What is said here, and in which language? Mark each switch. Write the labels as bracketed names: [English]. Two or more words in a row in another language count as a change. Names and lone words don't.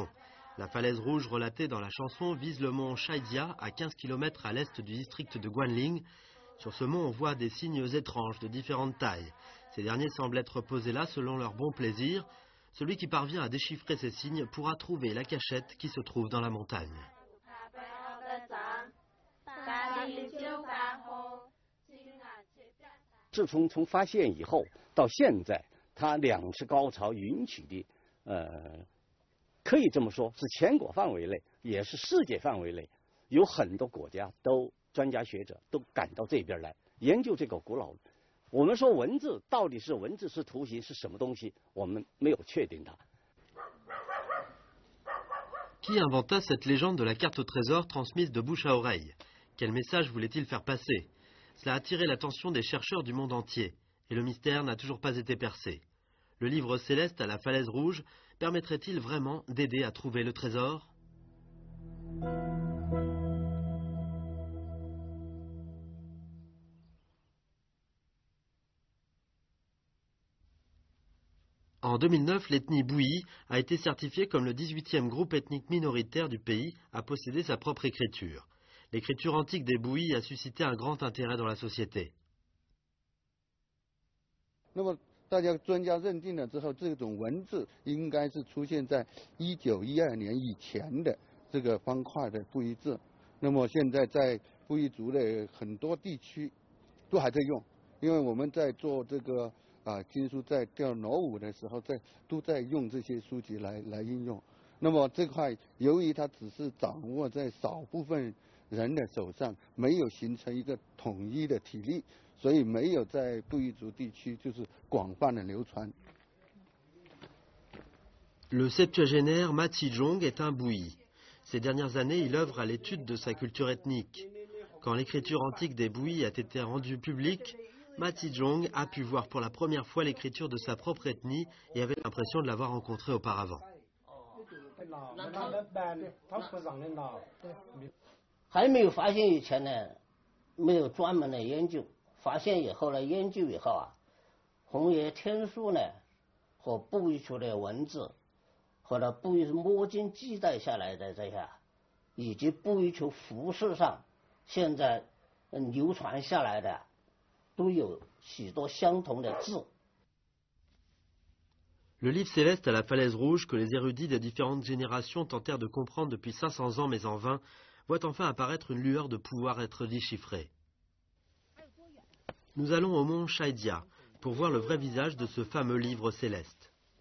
[French] La falaise rouge relatée dans la chanson vise le mont Shaidia, à 15 km à l'est du district de Guanling. Sur ce mont, on voit des signes étranges de différentes tailles. Ces derniers semblent être posés là selon leur bon plaisir. Celui qui parvient à déchiffrer ces signes pourra trouver la cachette qui se trouve dans la montagne. [Chinese] 自从发现以后到现在，它两次高潮引起的可以这么说是全国范围内，也是世界范围内，有很多国家都专家学者都赶到这边来研究这个古老。我们说文字到底是文字是图形是什么东西，我们没有确定它。 [French] Qui inventa cette légende de la carte au trésor transmise de bouche à oreille? Quel message voulait-il faire passer? Cela a attiré l'attention des chercheurs du monde entier, et le mystère n'a toujours pas été percé. Le livre céleste à la falaise rouge permettrait-il vraiment d'aider à trouver le trésor? En 2009, l'ethnie Bouyi a été certifiée comme le 18e groupe ethnique minoritaire du pays à posséder sa propre écriture. L'écriture antique des Bouyi a suscité un grand intérêt dans la société. [Chinese] 那么大家专家认定了之后，这种文字应该是出现在1912年以前的这个方块的布依字。那么现在在布依族的很多地区都还在用，因为我们在做这个经书在调罗舞的时候，都在用这些书籍来应用。那么这块由于它只是掌握在少部分人的手上，没有形成一个统一的体例，所以没有在布依族地区就是广泛的流传。 [French] Le septuagénaire Ma Tijong est un Bouyi. Ces dernières années, il œuvre à l'étude de sa culture ethnique. Quand l'écriture antique des Bouyi a été rendue publique, Ma Tijong a pu voir pour la première fois l'écriture de sa propre ethnie et avait l'impression de l'avoir rencontrée auparavant. [Chinese] 还没有发现以前呢，没有专门的研究。发现以后呢，研究以后啊，红叶天书呢和布依族的文字，和呢布依摸金记载下来的这些，以及布依族服饰上现在流传下来的，都有许多相同的字。 [French] Le livre céleste à la falaise rouge que les érudits des différentes générations tentèrent de comprendre depuis 500 ans mais en vain, voit enfin apparaître une lueur de pouvoir être déchiffrée. Nous allons au mont Shaidia pour voir le vrai visage de ce fameux livre céleste.